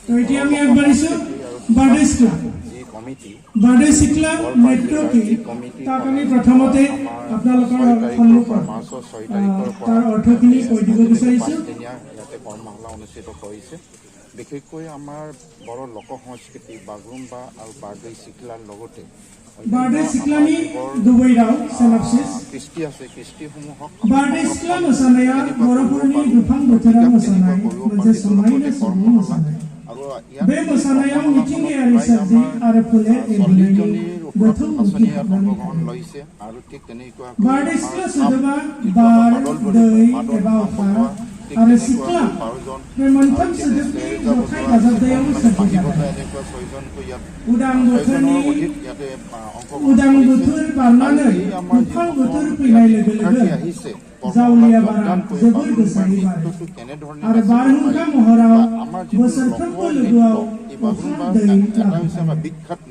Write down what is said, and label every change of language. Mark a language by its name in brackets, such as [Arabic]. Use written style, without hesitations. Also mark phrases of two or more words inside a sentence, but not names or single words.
[Assamese] এতিয়া আমি আগবাঢ়িছোঁ বাৰ্ডেজ ক্লাব বাৰ্ডেজ ক্লাব মেট্ৰ' কি তাক আমি প্ৰথমতে আপোনালোকৰ সন্মুখত তাৰ অৰ্থখিনি কৈ দিব বিচাৰিছোঁ। ইয়াতে কৰ্মশালা অনুষ্ঠিত কৰিছে। বিশেষকৈ আমাৰ বড়ো লোক সংস্কৃতি বাগুৰুম্বা আৰু বাৰ্ডেজ চিকলাৰ লগতে [Bodo] বাৰ্ডেজ চিকলানি दुबैराव सिनॉप्सिस [Assamese] কৃষ্টি আছে কৃষ্টিসমূহক [Bodo] बारदै सिख्ला मोसानाया बर'फोरनि दुफां बोथोराव मोसानाय मोनसे समायना सुबुं मोसानाय बे मोसानायाव मिथिंगायारि सोरजि आरो फोलेर एरनायनि गोथौ ओंथि हाबनानै थायो। बारदै सिख्ला सोदोबा बार दै एबा अखा आरो सिख्ला बे मोनथाम सोदोबनि जथाय दाजाबदायाव सोरजिजानाय उदां बोथोर बारनानै दुफां बोथोर फैनाय लोगो लोगो जावलिया बारा जोबोर गोसायै बारो आरो बारहुंखा महराव बोसोरफ्रोमबो लोगोआव अखा दै लाबोयो।